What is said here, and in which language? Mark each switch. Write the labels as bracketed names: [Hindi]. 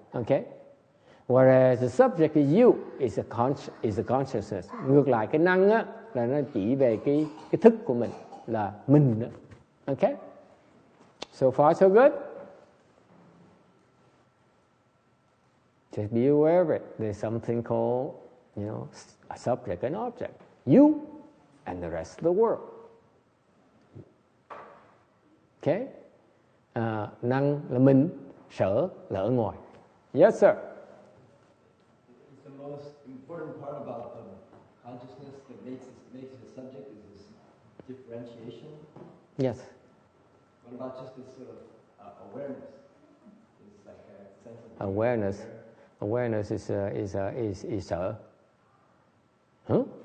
[English] Okay, whereas the subject is you, is a consciousness. [Vietnamese] Ngược lại cái năng á là nó chỉ về cái thức của mình, là mình đó. [English] Okay, so far so good. Just be aware of it. There's something called, a subject and object. You and the rest of the world. Okay? [Vietnamese] Năng là mình, sở là ở ngoài. [English] Yes, sir. The most important part about the consciousness that makes it a subject is this differentiation. Yes. What about just this sort of awareness? It's like a sense of Awareness. Awareness is sở. Huh?